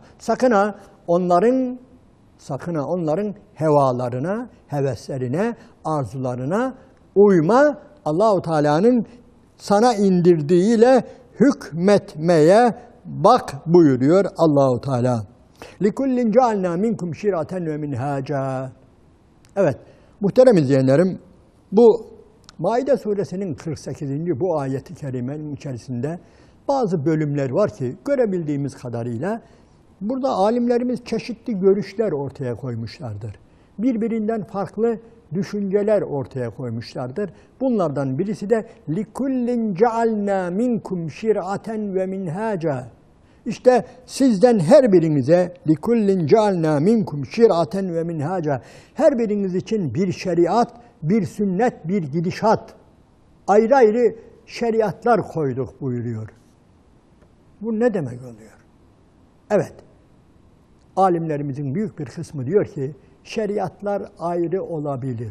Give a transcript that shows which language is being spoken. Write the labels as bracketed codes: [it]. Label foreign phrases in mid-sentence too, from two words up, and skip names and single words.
[tr] Sakın ha onların hevalarına, heveslerine, arzularına uyma. Allah-u Teala'nın sana indirdiğiyle hükmetmeye bak buyuruyor Allah-u Teala. [ar] لِكُلِّنْ جَعَلْنَا مِنْكُمْ شِرَةً وَمِنْهَاجًا. [tr] Evet, muhterem izleyenlerim, bu Maide suresinin 48. bu ayeti kerimenin içerisinde bazı bölümler var ki görebildiğimiz kadarıyla burada alimlerimiz çeşitli görüşler ortaya koymuşlardır. Birbirinden farklı düşünceler ortaya koymuşlardır. Bunlardan birisi de [ar] لِكُلِّنْ جَعَلْنَا مِنْكُمْ شِرْعَةً وَمِنْهَاجًا. [tr] İşte sizden her birinize [ar] لِكُلِّنْ جَعَلْنَا مِنْكُمْ شِرْعَةً وَمِنْهَاجًا. [tr] Her biriniz için bir şeriat, bir sünnet, bir gidişat, ayrı ayrı şeriatlar koyduk buyuruyor. Bu ne demek oluyor? Evet, alimlerimizin büyük bir kısmı diyor ki, şeriatlar ayrı olabilir.